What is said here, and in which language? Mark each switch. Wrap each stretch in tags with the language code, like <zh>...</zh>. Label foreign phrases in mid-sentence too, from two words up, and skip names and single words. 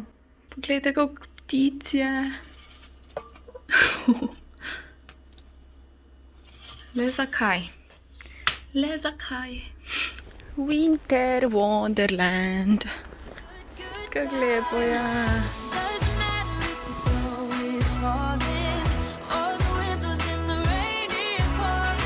<sl>Poglejte, koliko ptic je. Le zakaj? Le zakaj? Winter Wonderland. Kako lepo je.</sl> <en>Doesn't matter if the snow is falling or the wind blows and the rain is pouring.</en>